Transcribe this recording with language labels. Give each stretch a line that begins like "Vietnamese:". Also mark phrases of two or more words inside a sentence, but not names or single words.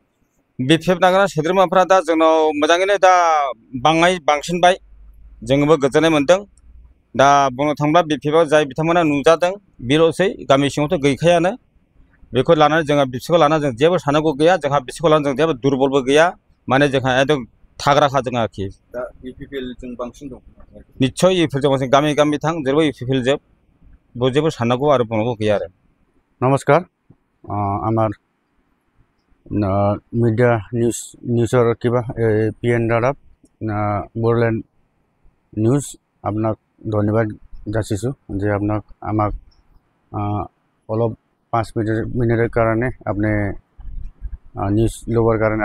Bodo: बिपिएफ नागारना सोद्रोमाफ्रा दा जोंनाव मोजाङैनो दा बांसिनबाय जोंबो गोजोननाय मोन्दों दा बुंनो थाङोब्ला बिपिएफआव जाय बिथांमोना नुजादों बेल'सै गामि सिङावथ' गैखायानो बेखौ लानानै जोंहा बिसोरखौ लानानै जों जेबो साननांगौ गैया जोंहा बिसोरखौ लानानै जों जेबो दुरबलबो गैया माने जोंहा एकदम थाग्राखा जोंहा आरोखि दा इउपिपिएलजों बांसिन दं निस्सय इउपिपिएलजों बांसिन गामि गामि थां जेरैबो इउपिपिएल जोब जेबो साननांगौ आरो बुंनांगौ गैया आरो
Assamese: नमस्कार আমার মিডিয়া নিউজৰ কিবা পিএন ৰাদাব বড়োলেণ্ড নিউজ আপোনাক ধন্যবাদ যাচিছোঁ যে আমাক অলপ 5 মিনিটেৰ কাৰণে আপুনি নিউজ ল'বৰ কাৰণে